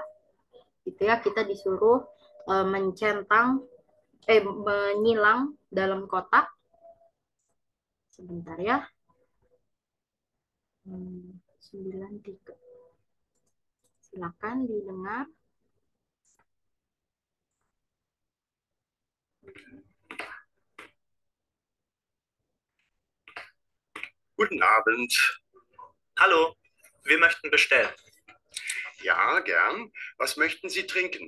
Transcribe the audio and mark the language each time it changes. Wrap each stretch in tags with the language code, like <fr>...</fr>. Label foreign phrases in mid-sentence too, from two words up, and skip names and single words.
<id>Gitu ya, kita disuruh menyilang dalam kotak. Sebentar ya. 93. Silakan didengar.</id> <de>Guten Abend. Hallo, wir möchten bestellen. Ja, gern. Was möchten Sie trinken?</de>